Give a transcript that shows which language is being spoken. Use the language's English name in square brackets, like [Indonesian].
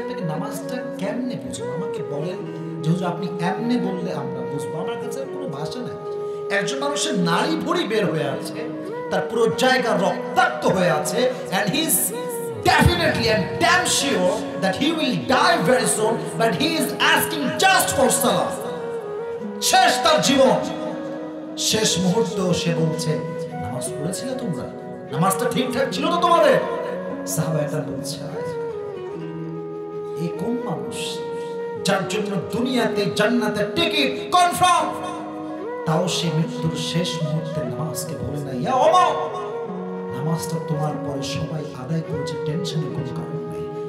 [Bangla] নামাজটা কেমনে বুঝবো? আমাকে বলেন যে হুজুর আপনি এমনি বললে আমরা বুঝবো। আমার কাছে কোনো ভাষা নাই। একজন মানুষের নাড়ি ভুঁড়ি বের হয়ে আছে, [English] তার পুরো জায়গা রক্তাক্ত হয়ে আছে, and he's definitely and damn sure that he will die very soon, but he is asking just for salah. [Bangla] শেষ তার জীবন, শেষ মুহূর্ত সে বলছে নামাজ পড়েছিলে তোমরা? নামাজটা ঠিকঠাক ছিল তো তোমাদের? সাহাবায়েরা বলছে এই কোন মানুষ যার জন্য দুনিয়াতে জান্নাতের টিকিট কনফার্ম, তাও সে মৃত্যুর শেষ মুহূর্তে নামাজকে বলে না ইয়া ওমর, নামাজটা তোমার পরে সবাই আদায় করেছে, টেনশনের কোনো কারণ নেই।